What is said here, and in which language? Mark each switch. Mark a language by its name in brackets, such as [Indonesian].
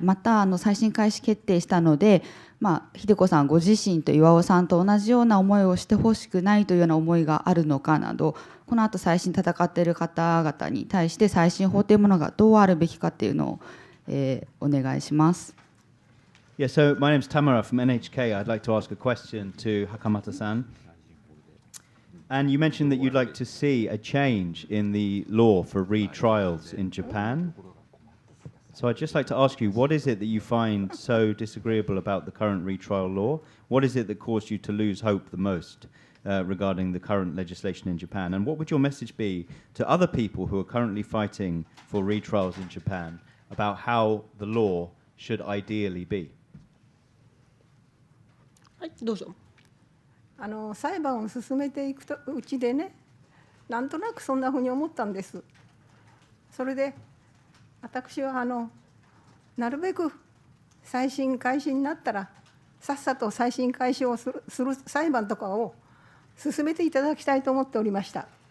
[Japanese] また再審開始決定したので、秀子さんご自身と巌さんと同じような思いをしてほしくないというような思いがあるのかなど、この後再審戦っている方々に対して再審法というものがどうあるべきかというのを、お願いします。 [English] Yeah, so my name's Tamara from NHK. I'd like to ask a question to Hakamata-san. And you mentioned that you'd like to see a change in the law for retrials in Japan. So I'd just like to ask you, what is it that you find so disagreeable about the current retrial law? What is it that caused you to lose hope the most regarding the current legislation in Japan? And what would your message be to other people who are currently fighting for retrials in Japan about how the law should ideally be? [Japanese] はい、どうぞ。裁判を進めていくうちでね、なんとなくそんなふうに思ったんです。それで私はなるべく再審開始になったらさっさと再審開始をする裁判とかを進めていただきたいと思っておりました。